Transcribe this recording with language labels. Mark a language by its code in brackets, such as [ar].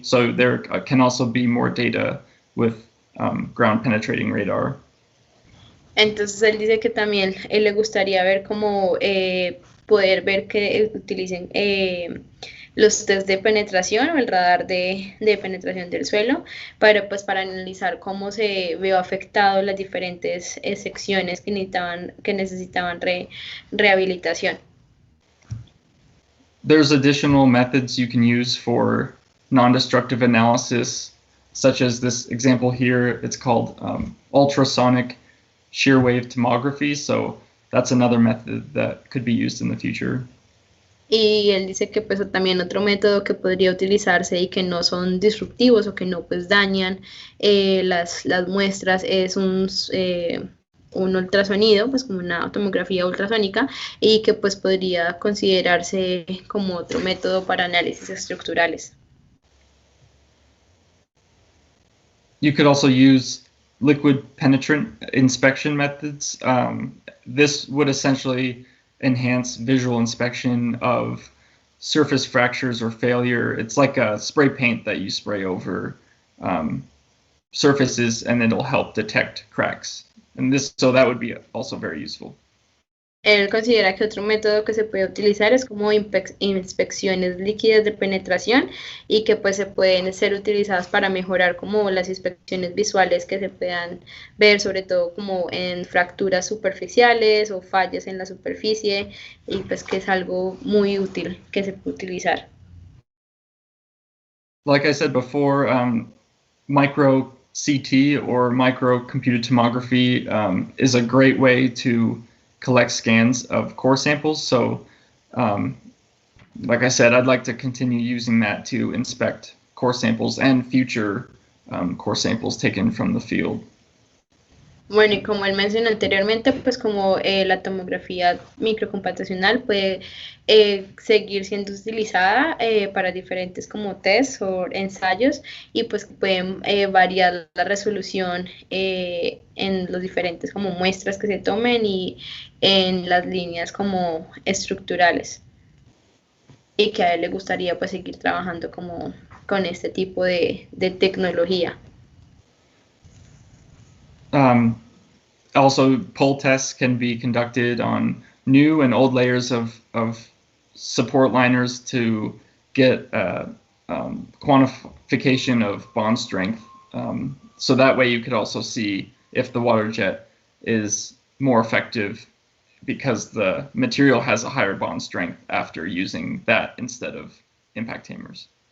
[en] So there can also be more data with ground penetrating radar. [es] Entonces él dice que también él le gustaría ver cómo poder ver que utilicen los test de penetración o el radar de penetración del suelo para analizar cómo se vio afectado las diferentes secciones que necesitaban rehabilitación. [en] there's additional methods you can use for non-destructive analysis, such as this example here. It's called ultrasonic shear wave tomography. So that's another method that could be used in the future. [es] Y él dice que pues también otro método que podría utilizarse y que no son disruptivos o que no pues dañan las muestras es un ultrasonido, pues como una tomografía ultrasónica, y que pues podría considerarse como otro método para análisis estructurales. [en] You could also use liquid penetrant inspection methods. This would essentially enhance visual inspection of surface fractures or failure. It's like a spray paint that you spray over surfaces, and it'll help detect cracks. And so that would be also very useful. [es] Él considera que otro método que se puede utilizar es como inspecciones líquidas de penetración y que pues se pueden ser utilizadas para mejorar como las inspecciones visuales que se puedan ver, sobre todo como en fracturas superficiales o fallas en la superficie, y pues que es algo muy útil que se puede utilizar. [en] Like I said before, micro CT or micro computed tomography is a great way to collect scans of core samples. So, like I said, I'd like to continue using that to inspect core samples and future core samples taken from the field. [es] Bueno, y como él mencionó anteriormente, pues como la tomografía microcomputacional puede seguir siendo utilizada para diferentes como tests o ensayos, y pues pueden variar la resolución en los diferentes como muestras que se tomen y en las líneas como estructurales, y que a él le gustaría pues seguir trabajando como con este tipo de tecnología. [en] Also, pull tests can be conducted on new and old layers of support liners to get quantification of bond strength. So that way you could also see if the Waterjet is more effective because the material has a higher bond strength after using that instead of impact hammers.